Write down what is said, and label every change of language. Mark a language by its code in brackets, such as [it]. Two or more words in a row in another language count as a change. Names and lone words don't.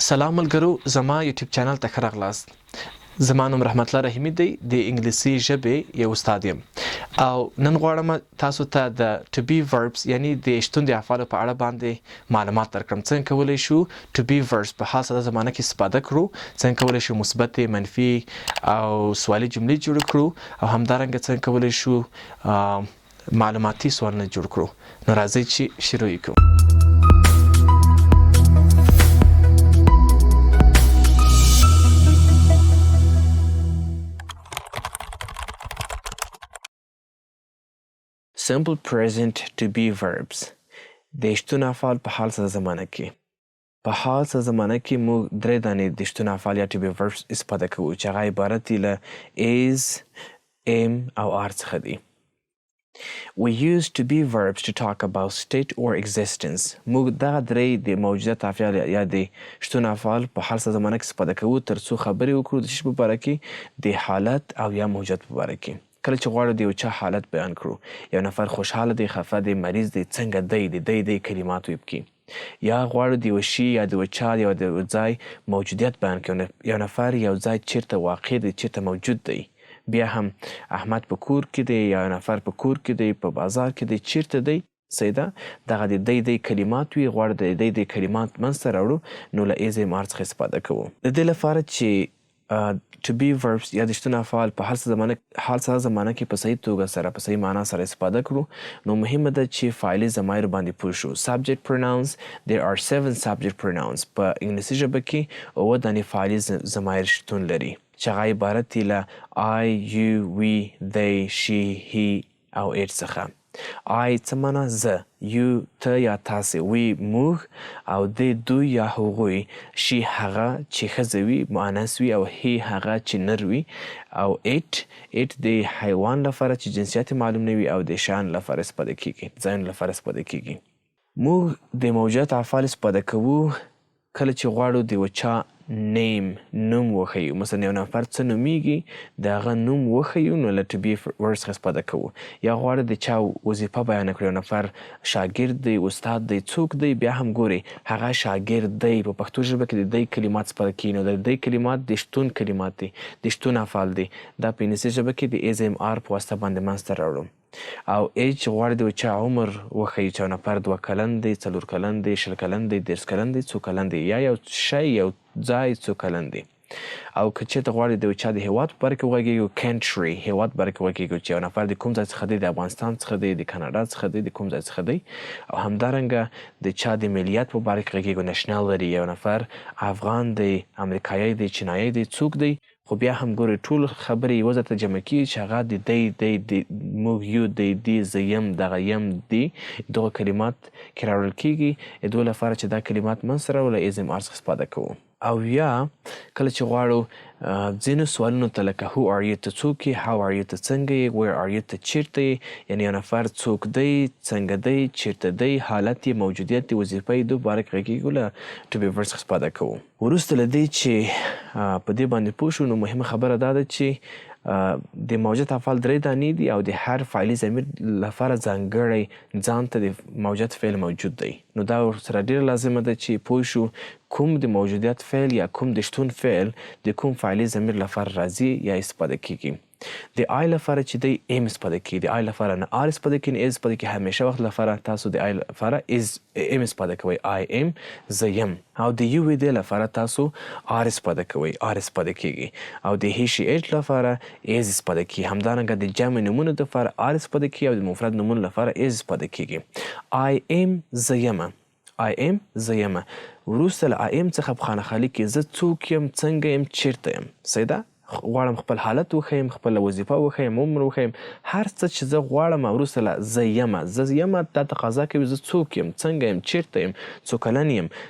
[ps] سلام ملګرو، زما یوټیوب چینل ته ښه راغلاست. زما نوم رحمت الله رحیمي دی، د انګلیسي ژبې یو استاد یم او نن غواړم تاسو ته د [en] to be verbs [ps] یعنی د شتون د افعالو په اړه باندې معلومات درکړم. څنګه کولی شو [en] to be verbs [ps] په حال ساده زمانه کې استفاده کړو، څنګه کولی شو مثبت، منفي او سوالي جملې جوړ کړو او همدارنګه څنګه کولی شو معلوماتي سوالونه جوړ کړو. نو راځئ چې شروع کړو. [en] Simple present to be verbs. [ps] د شتون افعال په حال ساده زمانه کې. په حال ساده زمانه کې موږ درې دانې د شتون افعال یا [en] to be verbs [ps] استفاده کوو چې هغه عبارت دي له [en] is, am [ps] او are څخه دي. [en] We use to be verbs to talk about state or existence. [ps] موږ دغه درې د موجودیت افعال یا د شتون افعال په حال ساده زمانه کې استفاده کوو تر څو خبرې وکړو د شي په باره کې، د حالت او یا موجودیت په باره کې. کله چې غواړو د یو چا حالت بیان کړو، یو نفر خوشحاله دی، خفه دی، مریض دی، څنګه دی، د دی کلمات ویب کی، یا غواړو د یو شي یا د یو چا یا د یو ځای موجودیت بیان کړو، یو نفر یو ځای چیرته واقع دی، چیرته موجود دی، بیا هم احمد په کور کې دی، یا نفر په کور کې دی، په بازار کې دی، چیرته دی، سیده دغه د دی کلمات وي. غواړو د دی کلمات منځته راوړو، نو له [en] is am are [ps] څخه استفاده کوو. د دې لپاره چې [en] to be verbs [ps] یا د شتون افعال په حال ساده زمانه کې په صحیح توګه سره په صحیح معنا سره استفاده کړو، نو مهمه ده چې فاعلي ضمایر باندې پوه شو. [en] subject pronouns, there are 7 subject pronouns. [ps] په انګلیسي ژبه کې 7 دانې فاعلي ضمایر شتون لري چې هغه عبارت دي له [en] I, you, we, they, she, he [ps] او it څخه. I څه معنا؟ زه، you ته یا تاسې، we موږ او they دوی یا هغوی، she هغه چې ښځه وي مؤنث وي او he هغه چې نر وي، او it د حیوان لپاره چې جنسیت معلوم نه وي او د شیان لپاره استفاده کیږي، ځایونو لپاره استفاده کیږي. موږ د موجودیت افعال استفاده کوو کله چې غواړو د یو چا نیم نوم وښیو. مثلا یو نفر څه نومیږي د هغه نوم وښیو، نو له [en] to be verbs [ps] څخه استفاده کوو. یا غواړو د چا وظیفه بیان کړو، یو نفر شاګرد دی، استاد دی، څوک دی، بیا هم ګوري هغه شاګرد دی. په پښتو ژبه کې د دی کلمات استفاده کیږي، نو د دی کلمات د شتون کلمات دي، د شتون افعال دي. دا په انګلیسي ژبه کې د [en] is am are [ps] په واسطه باندې منځته راوړو. او age غواړي د چا عمر وښیي، چې یو نفر 2 کلن دی، 4 کلن دی، 20 کلن دی، 30 کلن دی، څو کلن دی، یا یو شی یو ځای څو کلن دی. او که چېرته غواړي د چا د هېواد په باره کې وغږېږو، country هېواد په باره کې وغږېږو چې یو نفر د کوم ځای څخه دی، د افغانستان څخه دی، د کاناډا څخه دی، د کوم ځای څخه دی. او همدارنګه د چا د ملیت په باره کې غږېږو، nationality، یو نفر افغان دی، امریکایي دی، چینایي دی، څوک دی. خو بیا هم ګوري ټول خبرې یوه ځای ته جمع کېږي چې هغه د دی، موږ، یو، دی، زه یم، دغه یم، دی، دغه کلمات کې راوړل کېږي د دوی لپاره چې دا کلمات منځته راوړو، له [en] is am are [ps] څخه استفاده کوو. او یا کله چې غواړو ځینو سوالونو ته لکه [en] who are you [ps] ته څوک یې، [en] how are you [ps] ته څنګه یې، [en] where are you [ps] ته چیرته یې، یعنې یو نفر څوک دی، څنګه دی، چیرته دی، حالت یې، موجودیت یې، وظیفه یې، دوی باره کې غږېږو، له [en] to be verbs [ps] څخه استفاده کوو. وروسته له دې چې په دې باندې پوه شو، نو مهمه خبره دا ده چې د موجودیت افعال 3 دانې دي او د هر فعلي ضمیر لپاره ځانګړی ځان ته د موجودیت فعل موجود دی. نو دا ورسره ډېره لازمه ده چې پوه شو کوم د موجودیت فعل یا کوم د شتون فعل د کوم فعلي ضمیر لپاره راځي یا استفاده کیږي. د I لپاره چې دی am استفاده کیږي، د I لپاره نه are استفاده کیږي، نه is استفاده کیږي. همیشه وخت لپاره تاسو د I لپاره am استفاده کوئ، [en] I am، [ps] زه یم. او د you د لپاره تاسو are استفاده کوئ، are استفاده کیږي. او د [en] he she it [ps] لپاره is استفاده کیږي. همدارنګه د جمع نومونو لپاره are استفاده کیږي او د مفرد نومونو لپاره is استفاده کیږي. [en] I am، [ps] زه یم، [en] I am، [ps] زه یم. وروسته له [en] I am [ps] څخه په خانه خالي کې زه څوک یم، څنګه یم، چیرته یم. سیده غواړم خپل حالت وښیم، خپله وظیفه وښیم، عمر وښیم، هر څه چې زه غواړم. وروسته له زه یمه دا تقاضا کوي زه څوک یم، څنګه یم، چیرته یم، څو کلن یم.